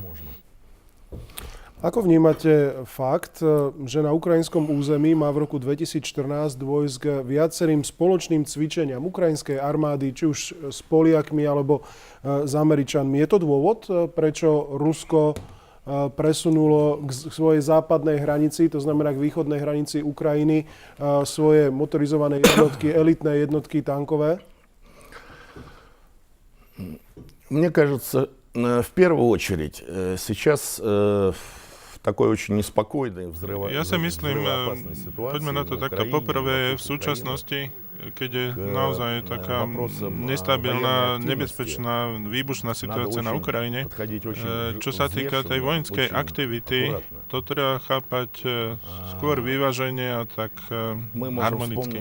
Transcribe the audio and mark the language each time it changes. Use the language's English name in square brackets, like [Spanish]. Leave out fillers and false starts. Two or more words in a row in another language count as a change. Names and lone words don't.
[Slovak] Ako vnímate fakt, že na ukrajinskom území má v roku 2014 dôjsť k viacerým spoločným cvičeniam ukrajinskej armády, či už s Poliakmi alebo s Američanmi? Je to dôvod, prečo Rusko presunulo k svojej západnej hranici, to znamená k východnej hranici Ukrajiny, svoje motorizované jednotky, elitné jednotky tankové? [Russian] Мне кажется, в первую очередь сейчас такой очень неспокойный, [Slovak] Ja si myslím, poďme na to takto. Poprvé v súčasnosti, keď je naozaj taká nestabilná, nebezpečná, výbušná situácia na Ukrajine, čo sa týka tej vojenskej aktivity, to treba chápať skôr vyváženie a tak harmonicky.